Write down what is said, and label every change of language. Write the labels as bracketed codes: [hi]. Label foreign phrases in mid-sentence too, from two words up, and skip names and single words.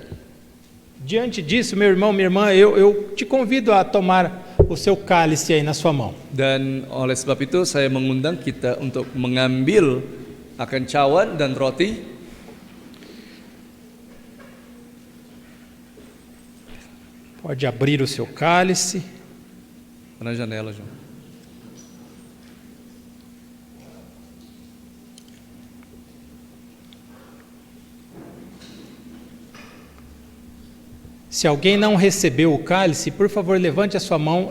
[pt] Diante disso, meu irmão, minha irmã, eu te convido a tomar o seu cálice aí na sua mão. [id] Dan oleh sebab itu saya mengundang kita untuk mengambil akan cawan dan roti. [pt] Pode abrir o seu cálice. Mana janela, João? Se alguém não recebeu o cálice, por favor, levante a sua mão.